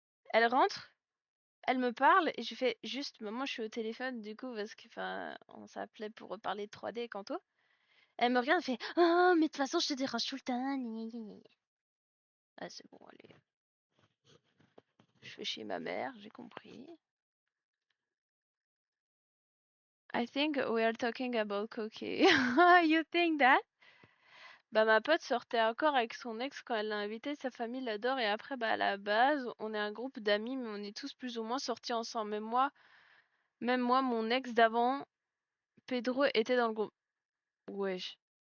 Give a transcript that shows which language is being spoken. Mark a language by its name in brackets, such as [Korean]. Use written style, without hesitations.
[French] Elle rentre, elle me parle et je fais juste, maman, je suis au téléphone du coup parce que, enfin, on s'appelait pour parler de 3D et Kanto. Elle me regarde et fait, oh, mais de toute façon, je te dérange tout le temps. Gna, gna, gna. Ah, c'est bon, allez. Je vais chez ma mère, j'ai compris. [English] I think we are talking about Cookie. You think that? [French] Bah, ma pote sortait encore avec son ex quand elle l'a invité, sa famille l'adore, et après, bah, à la base, on est un groupe d'amis, mais on est tous plus ou moins sortis ensemble. Même moi, mon ex d'avant, Pedro, était dans le groupe. Wesh.